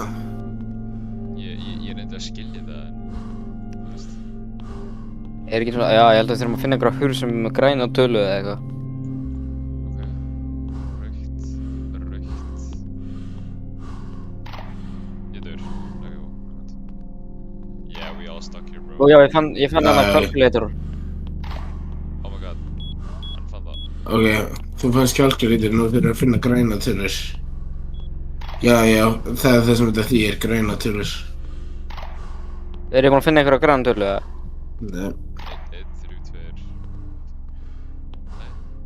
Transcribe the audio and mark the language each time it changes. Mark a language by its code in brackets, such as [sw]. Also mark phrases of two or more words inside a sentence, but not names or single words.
[is] Ég reyndi að skilja það, en þú veist. Er ekki svona, já, ég held að við þurfum að finna einhverja hurð sem er græna tölu eða eitthvað. Ok. Rautt. Ég dur. [en] Ok, what? Yeah, we all stuck here, bro. [is] Ó já, ég fann hennar calculator. [en] Oh my god. [is] Hann fann það. Ok, þú fannst calculator, nú þurfum við að finna græna tölur. Já, það er það sem þetta þýðir, græna tölur. Er ég búinn að finna einhverja græna tölu eða? Nei. 1, 3, 2. Nei.